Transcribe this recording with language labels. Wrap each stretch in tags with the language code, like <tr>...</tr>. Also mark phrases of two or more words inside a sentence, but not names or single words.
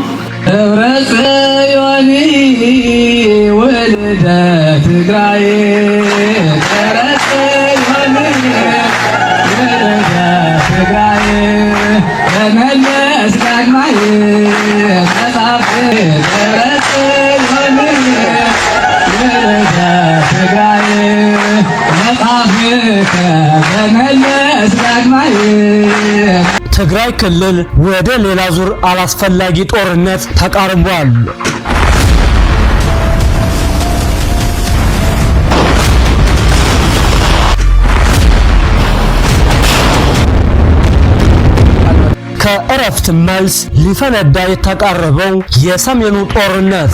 <ti>ደብረጽዮን ወልደ ትግራይ ደብረጽዮን ወልደ ትግራይ ተመለስ ዳግማይ ተጻፈ ደብረጽዮን</ti> <am>ትግራይ ክልል ወደ ሌላ ዙር አላስፈላጊ ጦርነት ተቃርቧል። ከእረፍት መልስ ሊፈነዳ የተቃረበው የሰሜኑ ጦርነት</am>